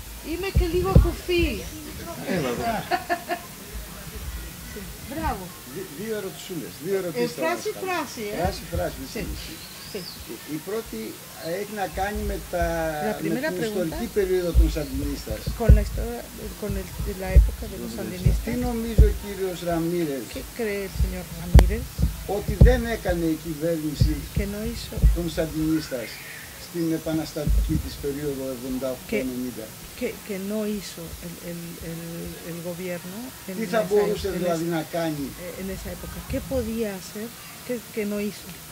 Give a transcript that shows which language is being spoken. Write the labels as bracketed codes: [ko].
[el] Είμαι και λίγο κουφή. Έλα εδώ. Μπράβο. Δύο ερωτησούλες, δύο ερωτήσεις. Φράση. Η πρώτη έχει να κάνει με την ιστορική περίοδο των Σαντινίστας. [es] Con la época de los sandinistas. [el] Τι νομίζει ο κύριος Ραμίρες? [es] ¿Qué cree el señor Ramírez? [el] ότι δεν έκανε η κυβέρνηση των Σαντινίστας στην επαναστατική της περίοδο 78-90. [es] Que no hizo el gobierno [el] Τι θα μπορούσε δηλαδή να κάνει [es] en esa época? ¿Qué podía hacer que no hizo?